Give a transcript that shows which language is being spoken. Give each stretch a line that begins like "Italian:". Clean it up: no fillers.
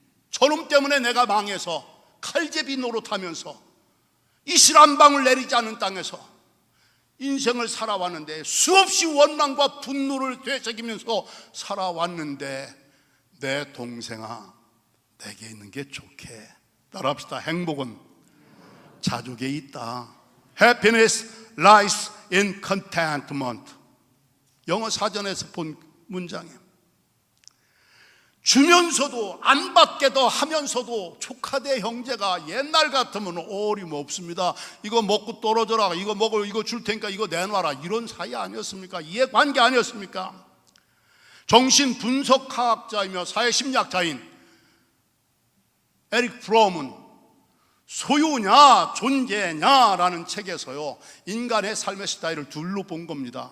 Korean: 저놈 때문에 내가 망해서 칼제비 노릇하면서 이슬 한 방울 내리지 않은 땅에서 인생을 살아왔는데, 수없이 원망과 분노를 되새기면서 살아왔는데, 내 동생아, 내게 있는 게 좋게. 따라합시다. 행복은 자족에 있다.
English: Happiness lies in contentment.
Korean: 영어 사전에서 본 문장이에요. 주면서도 안 받게도 하면서도 조카대 형제가 옛날 같으면 어림없습니다. 이거 먹고 떨어져라, 이거 먹을, 이거 줄 테니까 이거 내놔라, 이런 사이 아니었습니까? 이해관계 아니었습니까? 정신분석학자이며 사회심리학자인 에릭 프롬은 소유냐 존재냐라는 책에서요, 인간의 삶의 스타일을 둘로 본 겁니다.